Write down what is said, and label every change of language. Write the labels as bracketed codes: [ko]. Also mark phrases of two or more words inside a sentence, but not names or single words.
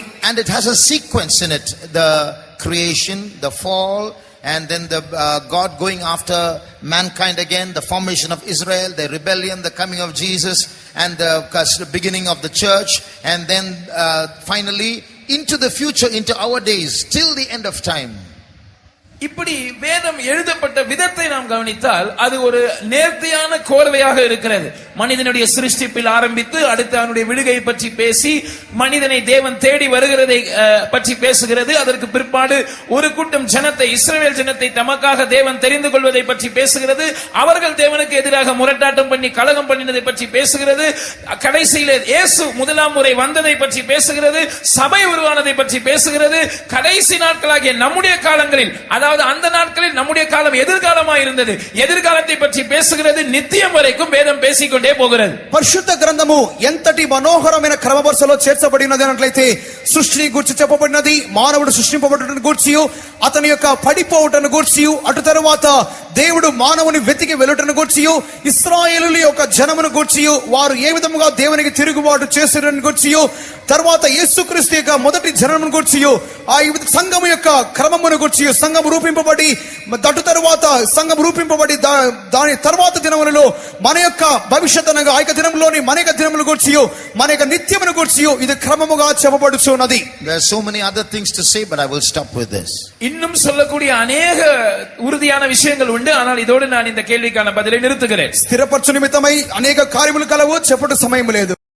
[en] And it has a sequence in it. The creation, the fall, and then the God going after mankind again, the formation of Israel, the rebellion, the coming of Jesus, and the beginning of the church, and then finally into the future, into our days, till the end of time. [ta] இப்படி வேதம் எழுதப்பட்ட விதத்தை நாம் கவனித்தால் அது ஒரு நேர்த்தியான கோர்வையாக இருக்கிறது. மனிதனுடைய சிருஷ்டிப்பில் ஆரம்பித்து அடுத்து அவனுடைய விடுகை பற்றி பேசி மனிதனை தேவன் தேடி வருகிறதை பற்றி பேசுகிறது. அதற்கு பிற்பாடு ஒரு கூட்டம் ஜனத்தை, இஸ்ரவேல் ஜனத்தை தமக்காக தேவன் தெரிந்து கொள்வதை பற்றி பேசுகிறது. அவர்கள் தேவனுக்கு எதிராக முரட்டாட்டம் பண்ணி கலகம் பண்ணினதை பற்றி பேசுகிறது. கடைசியில் இயேசு முதலாம் முறை வந்ததை பற்றி பேசுகிறது. சபை உருவானதை பற்றி பேசுகிறது. கடைசி நாட்களாகிய நம்முடைய காலங்களில், அதாவது அந்த நாட்களில் நம்முடைய காலம் எதிர்காலமாக இருந்தது, எதிர்காலத்தை பற்றி பேசுகிறது. நித்தியம் வரைக்கும் வேதம் பேசிக்கொண்டே போகிறது. [te] పరిశుద్ధ గ్రంథము ఎంతటి మనోహరమైన క్రమవరుసలో చేర్చబడినది అన్నట్లయితే సృష్టిని గురించి చెప్పబడినది, మానవుడు సృష్టింపబడుటను గూర్చి, అతని యొక్క పడిపోవుటను గూర్చి, అటు తరువాత దేవుడు మానవుని వెతికి వెళ్ళుటను గూర్చి, ఇశ్రాయేలుల యొక్క జనమును గూర్చి, వారు ఏ విధముగా దేవునికి తిరుగుబాటు చేసిరని గూర్చి, తర్వాత యేసుక్రీస్తు యొక్క మొదటి జనమును గూర్చి, ఆ సంఘము యొక్క క్రమమును గూర్చి, సంఘం రూపింపబడి అటు తరువాత సంఘం రూపింపబడి దాని తర్వాత దినములలో మన యొక్క భవిష్యత్ అనగా ఆ యొక్క దినములోని మన యొక్క దినముల గూర్చి, మన యొక్క నిత్యమును గూర్చి ఇది క్రమముగా చెప్పబడుచున్నది. [en] There are so many other things to say, but I will stop with this. [ta] இன்னும் சொல்லக்கூடிய அநேக உறுதியான விஷயங்கள் உண்டு. ஆனால் இதோடு நான் இந்த கேள்விக்கான பதிலை நிறுத்துகிறேன். [te] స్థిరపరచు నిమిత్తమై అనేక కార్యములు కలవు, చెప్పట సమయం లేదు.